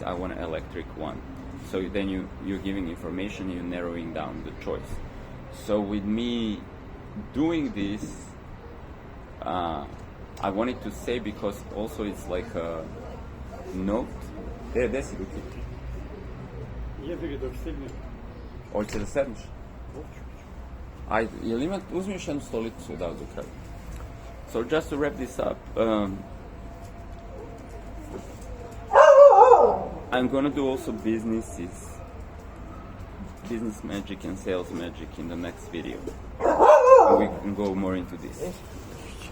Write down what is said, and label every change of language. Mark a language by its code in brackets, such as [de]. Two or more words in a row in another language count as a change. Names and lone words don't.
[en] I want an electric one. So then you're giving information, you're narrowing down the choice. So with me doing this, I wanted to say, because also it's like a note. [sr] Де си руки? Jebi ga dok stigne. Hoće da sedneš? Ajde, jel ima, uzmi još jednu stolicu da do kraja. [en] So just to wrap this up, I'm gonna do also businesses business magic and sales magic in the next video. And we can go more into this.